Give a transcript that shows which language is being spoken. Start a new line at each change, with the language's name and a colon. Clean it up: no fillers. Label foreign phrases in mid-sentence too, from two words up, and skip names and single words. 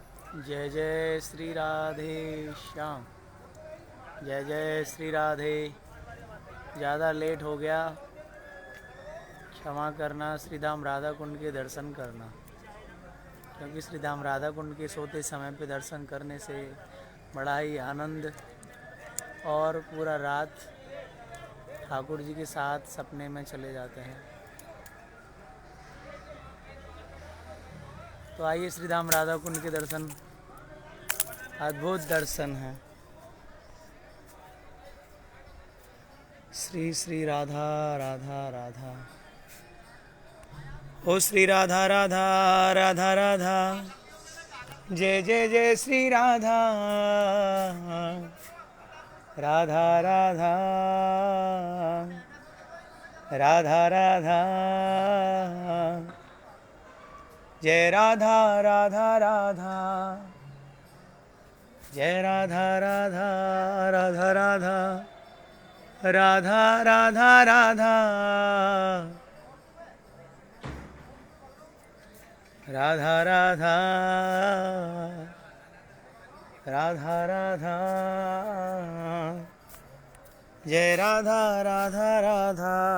Hindi: जय जय श्री राधे श्याम। जय जय श्री राधे। ज़्यादा लेट हो गया, क्षमा करना। श्री धाम राधा कुंड के दर्शन करना, क्योंकि श्री धाम राधा कुंड के सोते समय पे दर्शन करने से बड़ा ही आनंद और पूरा रात ठाकुर जी के साथ सपने में चले जाते हैं। तो आइए, श्री धाम राधा कुंड के दर्शन, अद्भुत दर्शन है। श्री श्री राधा राधा राधा, ओ श्री राधा राधा राधा राधा, जय जय जय श्री राधा राधा राधा राधा राधा, जय राधा राधा राधा, जय राधा राधा राधा राधा, राधा राधा राधा, राधा राधा राधा राधा, जय राधा राधा राधा।